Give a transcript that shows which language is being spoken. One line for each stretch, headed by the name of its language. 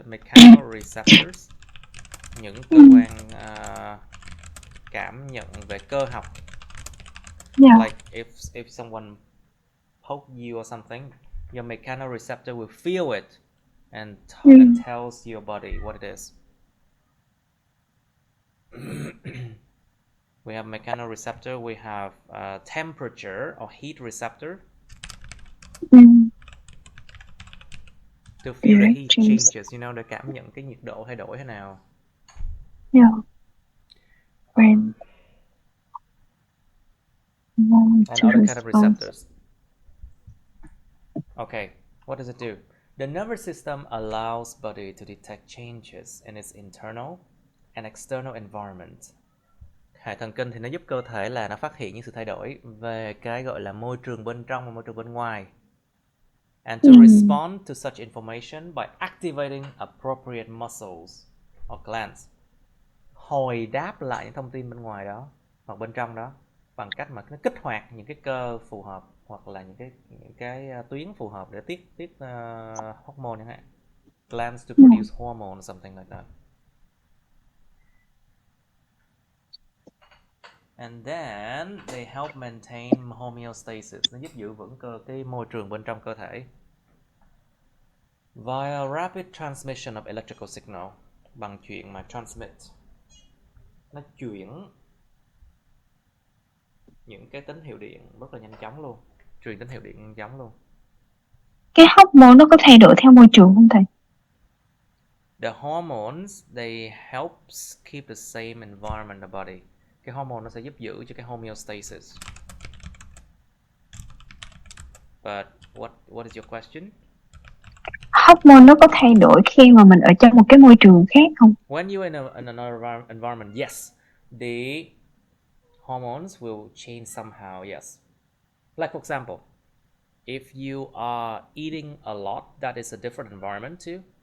English: mechanical receptors,
Vietnamese: những cơ quan cảm nhận về cơ học.
English: Yeah. Like if someone poke you or something, your mechanical receptor will feel it and tells your body what it is. We have mechanical receptor, we have temperature or heat receptor. To feel the heat changes, you know,
Vietnamese: để cảm nhận cái nhiệt độ thay đổi thế nào.
English: Yeah. When and other kind of receptors. Okay, what does it do? The nervous system allows body to detect changes in its internal and external environment.
Vietnamese: Hệ thần kinh thì nó giúp cơ thể là nó phát hiện những sự thay đổi về cái gọi là môi trường bên trong và môi trường bên ngoài.
English: And to respond to such information by activating appropriate muscles or glands.
Vietnamese: Hồi đáp lại những thông tin bên ngoài đó hoặc bên trong đó bằng cách mà nó kích hoạt những cái cơ phù hợp hoặc là những cái tuyến phù hợp để tiết hormone chẳng hạn.
English: Glands to produce hormone or something like that. And then they help maintain homeostasis.
Vietnamese: Nó giúp giữ vững cái môi trường bên trong cơ thể.
English: Via rapid transmission of electrical signal.
Vietnamese: Bằng chuyện mà transmit. Nó chuyển những cái tín hiệu điện rất là nhanh chóng luôn. Truyền tín hiệu điện nhanh chóng luôn. Cái hormone nó có thay đổi theo môi trường không thầy?
English: The hormones, they helps keep the same environment in the body.
Vietnamese: Cái hormone nó sẽ giúp giữ cho cái homeostasis.
English: But what is your question?
Vietnamese: Hormone nó có thay đổi khi mà mình ở trong một cái môi trường khác không?
English: When you're in another environment, yes, the hormones will change somehow, yes. Like for example, if you are eating a lot, that is a different environment too.